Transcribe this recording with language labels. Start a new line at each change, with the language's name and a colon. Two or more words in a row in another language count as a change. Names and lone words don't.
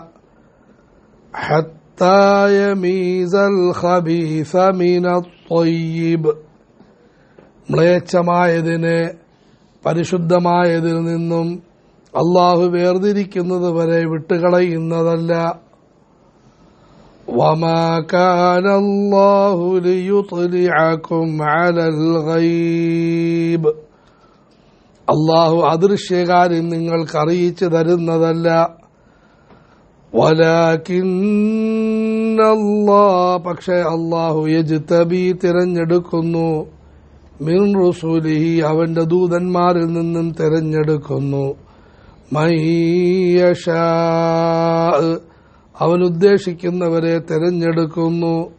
Arabic: حتى يميز الخبيث من الطيب
Malayalam: മ്ലേച്ഛമായതിനെ പരിശുദ്ധമായതിൽ നിന്നും അല്ലാഹു വേർതിരിക്കുന്നത് വരെ വിട്ടുകളയുന്നതല്ല.
Arabic: وما كان الله ليطلعكم على الغيب
Malayalam: അല്ലാഹു അദൃശ്യകാര്യം നിങ്ങൾക്ക് അറിയിച്ചു തരുന്നതല്ല.
Arabic: ولكن الله
Malayalam: പക്ഷേ അല്ലാഹു യജ്തബി തിരഞ്ഞെടുക്കുന്നു
Arabic: من رسله
Malayalam: അവന്റെ ദൂതന്മാരിൽ നിന്നും തിരഞ്ഞെടുക്കുന്നു
Arabic: من يشاء
Malayalam: അവൻ ഉദ്ദേശിക്കുന്നവരെ തിരഞ്ഞെടുക്കുന്നു.